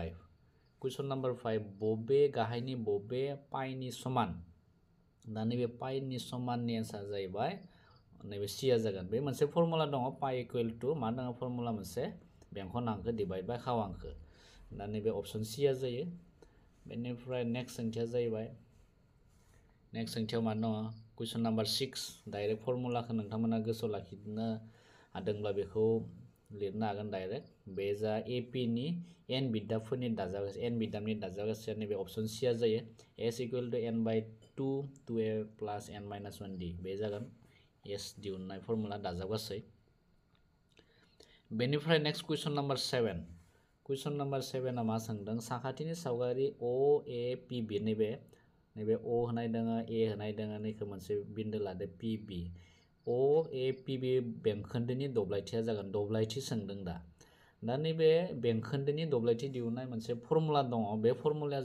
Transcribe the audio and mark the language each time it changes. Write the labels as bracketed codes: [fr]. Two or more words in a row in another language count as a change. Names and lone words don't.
[brx] 5 बबे गाहायनि बबे पाइनि समान दा नैबे पाइनि समाननि एन्सार जाहैबाय नैबे सिया जागोन बे मोनसे फर्मुला दङ पाइ [en] equal to [brx] मा दङ फर्मुला मोनसे बेंखन हांखो [en] divide by [brx] खाव हांखो दा नैबे ऑप्शन सिया जायो बेनिफ्राय नेक्स्ट सोंथिया जाहैबाय नेक्स्ट सोंथियाव मा दङ [en] question number [brx] 6 डाइरेक्ट फर्मुलाखौ नोंथांमोना गोसोआव लाखिनो हादोंब्ला बेखौ लिरनो हागोन डाइरेक्ट बे जा एपी नि एन बिदाफोरनि दाजाबगासै एन बिदामनि दाजाबगासै नैबे ऑप्शन सिया जायो [en] S equal to n by 2a plus n minus 1d [brx] बे जागोन एस दिहुननाय फर्मुला दाजाबगासै बेनिफ्राय [en] next question number [brx] 7 आ मा सोंदों साखाथिनि सावगारि OAPB नैबे O होनाय दङ A होनाय दङ नैखौ मोनसे बिन्दो लादो PB OAPB बेंखोन्दोनि दब्लायथिया जागोन दब्लायथि सोंदों दा नैबे बेंखोन्दोनि दब्लायथि दिहुननाय मोनसे फर्मुला दङ बे फर्मुलाया